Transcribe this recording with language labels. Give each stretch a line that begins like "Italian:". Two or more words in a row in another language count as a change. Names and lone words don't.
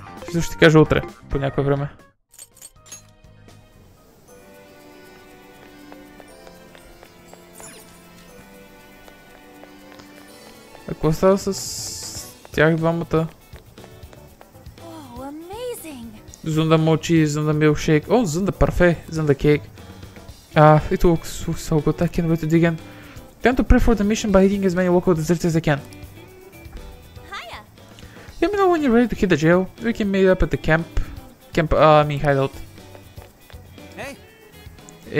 Bulgarian: Също ще ти кажа утре, по някое време. А какво става с тях двамата?
English: Zunda mochi, Zunda milkshake. Oh, Zunda parfait, Zunda cake. It looks so good. I can't wait to dig in. Time to prep for the mission by eating as many local desserts as I can. Hiya. Let me know when you're ready to hit the jail. We can meet up at the hideout. Hey.